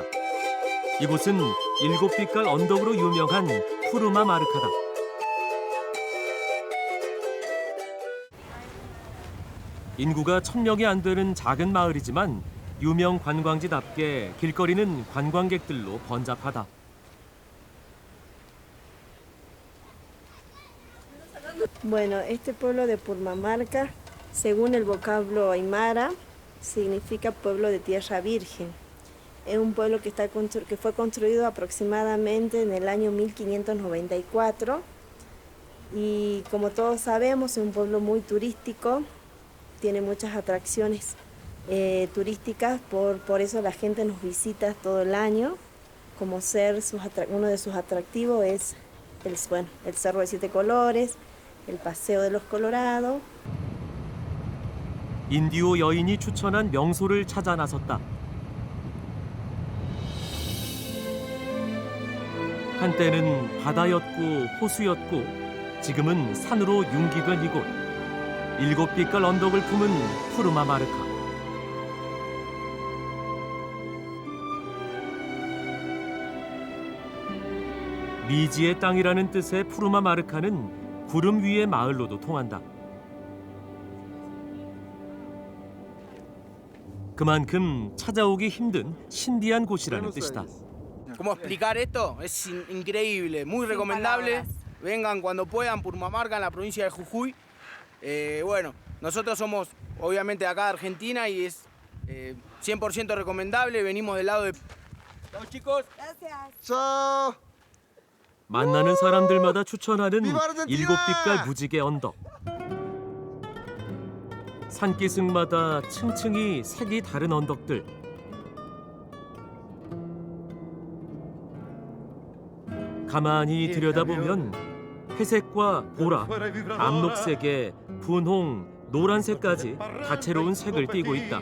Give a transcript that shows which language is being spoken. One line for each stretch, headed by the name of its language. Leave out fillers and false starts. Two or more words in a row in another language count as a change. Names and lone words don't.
Korean: 이곳은 7빛깔 언덕으로 유명한 푸르마 마르카다. 인구가 1000명이 안 되는 작은 마을이지만 유명 관광지답게 길거리는 관광객들로 번잡하다.
Spanish: Bueno, este pueblo de Purmamarca, según el vocablo aymara, significa pueblo de tierra virgen. Es un pueblo que fue construido aproximadamente en el año 1594 y como todos sabemos es un pueblo muy turístico, tiene muchas atracciones turísticas, por eso la gente nos visita todo el año. Como uno de sus atractivos es el Cerro de 7 Colores, el Paseo de los Colorados.
Korean: 인디오 여인이 추천한 명소를 찾아 나섰다. 한때는 바다였고 호수였고 지금은 산으로 융기된 이곳. 7빛깔 언덕을 품은 푸르마 마르카. 미지의 땅이라는 뜻의 푸르마 마르카는 구름 위의 마을로도 통한다. 그만큼 찾아오기 힘든 신비한 곳이라는 뜻이다.
Spanish: ¿Cómo explicar esto? Es increíble, muy recomendable. Vengan cuando puedan, Purmamarca, en la provincia de Jujuy. Bueno, nosotros somos obviamente de acá de Argentina y es 100% recomendable. Venimos del lado de... Chao chicos. Gracias. Chao.
Korean: 만나는 사람들마다 추천하는 7빛깔 무지개 언덕. 산기슭마다 층층이 색이 다른 언덕들. 가만히 들여다보면 회색과 보라, 암록색에 분홍, 노란색까지 다채로운 색을 띠고 있다.